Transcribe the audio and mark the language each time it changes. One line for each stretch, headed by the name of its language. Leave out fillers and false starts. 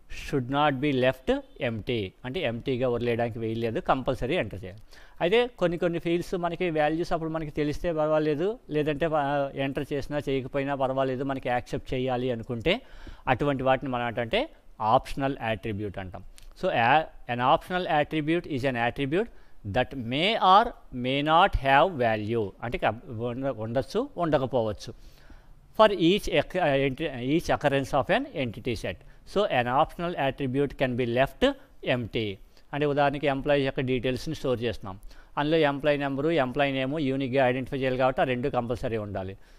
English: should not be left empty,
Telugu: అంటే ఎంటీగా వదిలేయడానికి వేయలేదు, compulsory enter చేయాలి. అయితే కొన్ని ఫీల్డ్స్ మనకి వాల్యూస్ అప్పుడు మనకి తెలిస్తే పర్వాలేదు, లేదంటే ఎంటర్ చేసినా చేయకపోయినా పర్వాలేదు, మనకి యాక్సెప్ట్ చేయాలి అనుకుంటే అటువంటి వాటిని మనం ఏంటంటే ఆప్షనల్ యాట్రిబ్యూట్ అంటాం.
English: so an optional attribute is an attribute that may or may not have value,
Telugu: అంటే ఉండొచ్చు ఉండకపోవచ్చు,
English: For each occurrence of an entity set. So an optional attribute can be left empty.
Telugu: అంటే ఉదాహరణకి employee యొక్క డీటెయిల్స్ని store చేస్తున్నాం, అందులో employee number employee నేము యూనిక్గా identify చేయాలి కాబట్టి ఆ రెండు కంపల్సరీ ఉండాలి.